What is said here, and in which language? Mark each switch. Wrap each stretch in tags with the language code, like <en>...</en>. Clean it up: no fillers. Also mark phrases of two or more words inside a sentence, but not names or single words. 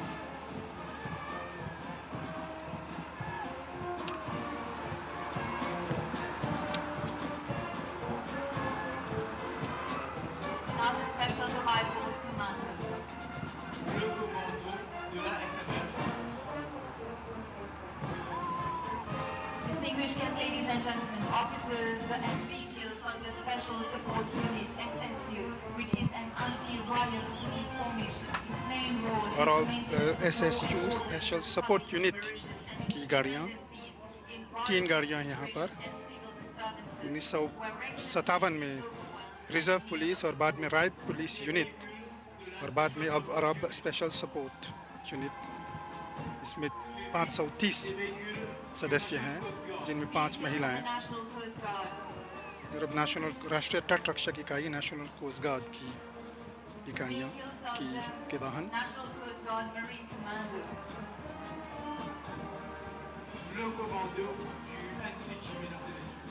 <en>Now the Special Mobile Force Commander.</en> <fr>Le commando de la SMF.</fr> <en>Distinguished guests, ladies and gentlemen, officers and vehicles of the Special Support Unit (SSU), which is an anti-riot police formation. Its main role is</en> <hi>और</hi> <en>to</en> <hi>अब</hi> <en>maintain</en> <hi>SSU स्पेशल सपोर्ट यूनिट की गाड़ियाँ, 3 गाड़ियाँ यहाँ पर 1957 में रिजर्व पुलिस और बाद में राइट पुलिस यूनिट और बाद में अब अरब स्पेशल सपोर्ट यूनिट। इसमें 530 सदस्य हैं, जिनमें 5 महिलाएं।</hi> <en>National Coast Guard.</en> <hi>यूरोप नेशनल राष्ट्रीय तट रक्षक इकाई नेशनल कोस्ट गार्ड की इकाइयाँ के वाहन।</hi> <en>National Coast Guard Marine Commando.</en> <fr>Le commando du NCG, mesdames et messieurs.</fr>